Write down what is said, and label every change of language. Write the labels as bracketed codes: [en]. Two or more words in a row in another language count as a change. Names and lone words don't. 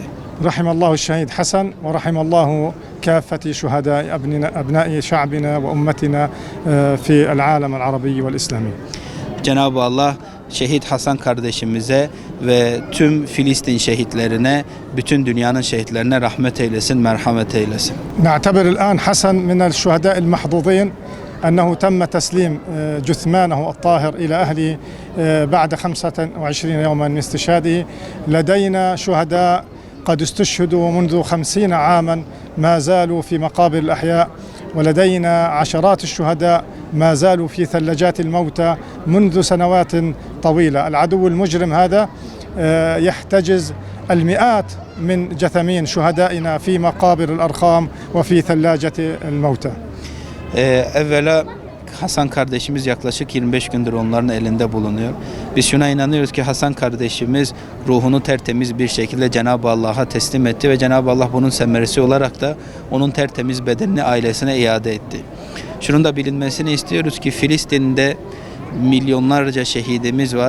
[ar] رحم الله شهيد حسن ورحم الله كافة شهداء أبناء شعبنا وأمتنا في العالم العربي والإسلامي. [tr] Cenab-ı Allah Şehit Hasan kardeşimize ve tüm Filistin şehitlerine, bütün dünyanın şehitlerine rahmet eylesin, merhamet eylesin. [ar] نعتبر الآن حسن من الشهداء المحظوظين أنه تم تسليم جثمانه الطاهر إلى أهله بعد 25 يوما من استشهاده. لدينا شهداء قد استشهدوا منذ 50 عاما ما زالوا في مقابر الأحياء ولدينا عشرات الشهداء ما زالوا في ثلاجات الموتى منذ سنوات طويلة. العدو المجرم هذا يحتجز المئات من جثمين شهدائنا في مقابر الأرقام وفي ثلاجة الموتى. [tr] Evvela Hasan kardeşimiz yaklaşık 25 gündür onların elinde bulunuyor. Biz şuna inanıyoruz ki Hasan kardeşimiz ruhunu tertemiz bir şekilde Cenab-ı Allah'a teslim etti ve Cenab-ı Allah bunun semeresi olarak da onun tertemiz bedenini ailesine iade etti. Şunun da bilinmesini istiyoruz ki Filistin'de milyonlarca şehidimiz var.